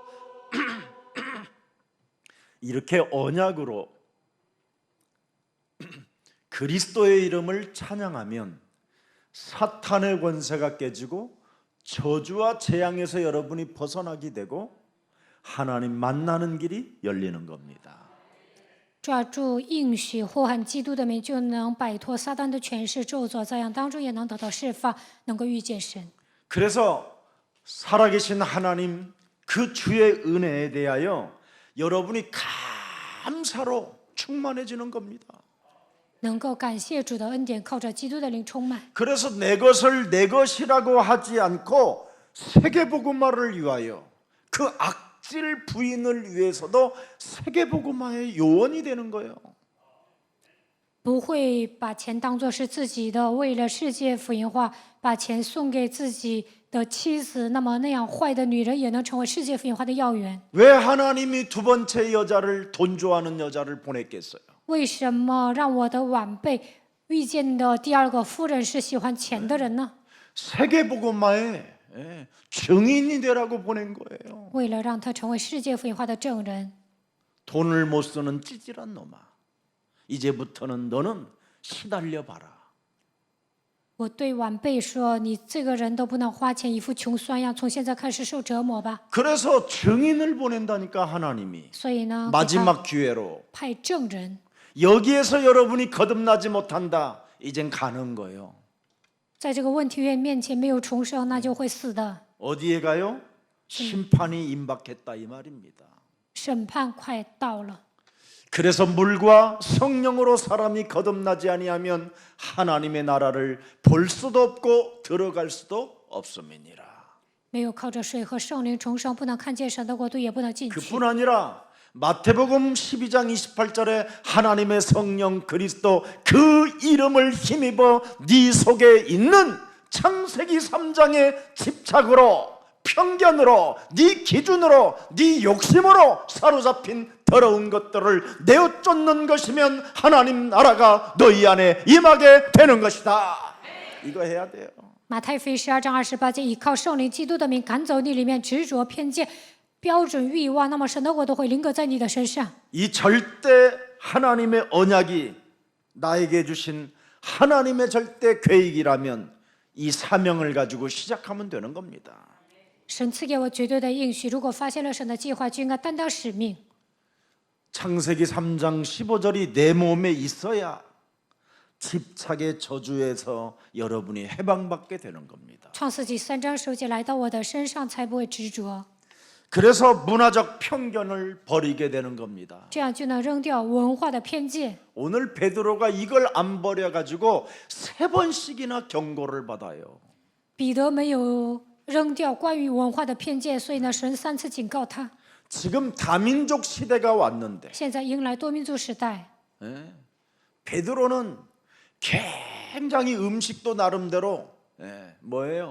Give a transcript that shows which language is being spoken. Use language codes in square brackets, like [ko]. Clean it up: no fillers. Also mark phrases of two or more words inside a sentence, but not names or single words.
[ko] 이렇게 언약으로 그리스도의 이름을 찬양하면 사탄의 권세가 깨지고 저주와 재앙에서 여러분이 벗어나게 되고 하나님 만나는 길이 열리는 겁니다. [zh] 抓住应许呼喊基督的名，就能摆脱撒旦的权势咒诅，在样当中也能得到释放，能够遇见神。 [ko] 그래서 살아계신 하나님 그 주의 은혜에 대하여 여러분이 감사로 충만해지는 겁니다. [zh] 能够感谢主的恩典，靠着基督的灵充满。 [ko] 그래서 내 것을 내 것이라고 하지 않고 세계복음화를 위하여 그 악질 부인을 위해서도 세계복음화의 요원이 되는 거예요. [zh] 不会把钱当作是自己的，为了世界福音化，把钱送给自己的妻子，那样坏的女人也能成为世界福音化的要员。 [ko] 왜 하나님이 두 번째 여자를 돈 좋아하는 여자를 보냈겠어요? [zh] 为什么让我的晚辈遇见的第二个夫人是喜欢钱的人呢？ [ko] 세계복음화의 증인이 되라고 보낸 거예요. [zh] 为了让他成为世界福音化的证人。 [ko] 돈을 못 쓰는 찌질한 놈아, 이제부터는 너는 시달려 봐라. [zh] 我对晚辈说：“你这个人都不能花钱，一副穷酸样，从现在开始受折磨吧。 [ko] 그래서 증인을 보낸다니까 하나님이 [zh] 所以呢，给他 [ko] 마지막 기회로 [zh] 派证人， [ko] 여기에서 여러분이 거듭나지 못한다. 이젠 가는 거예요. [zh] 在这个问题院面前没有重生，那就会死的。 [ko] 어디에 가요? 심판이 임박했다 이 말입니다. [zh] 审判快到了， [ko] 그래서 물과 성령으로 사람이 거듭나지 아니하면 하나님의 나라를 볼 수도 없고 들어갈 수도 없음이니라. [zh] 没有靠着水和圣灵重生，不能看见神的国度，也不能进去。 [ko] 그뿐 아니라 마태복음 12장 28절에 하나님의 성령 그리스도 그 이름을 힘입어 네 속에 있는 창세기 3장의 집착으로 편견으로 네 기준으로 네 욕심으로 사로잡힌 더러운 것들을 내어 쫓는 것이면 하나님 나라가 너희 안에 임하게 되는 것이다. 이거 해야 돼요. [zh] 马太福音12章28节，依靠圣灵基督的名赶走你里面执着偏见、标准欲望，那么神的国都会临格在你的身上。 [ko] 이 절대 하나님의 언약이 나에게 주신 하나님의 절대 계획이라면 이 사명을 가지고 시작하면 되는 겁니다. [zh] 神赐给我绝对的应许，如果发现了神的计划，就应该担当使命。 [ko] 창세기 3장 15절이 내 몸에 있어야 집착의 저주에서 여러분이 해방받게 되는 겁니다. [zh] 创世纪3章10节来到我的身上，才不会执着， [ko] 그래서 문화적 편견을 버리게 되는 겁니다. [zh] 这样就能扔掉文化的偏见。 [ko] 오늘 베드로가 이걸 안 버려가지고 3번씩이나 경고를 받아요. [zh] 彼得没有扔掉关于文化的偏见，所以呢，神3次警告他。 [ko] 지금 다민족 시대가 왔는데 [zh] 现在迎来多民族时代， [ko] 베드로는 굉장히 음식도 나름대로 뭐예요?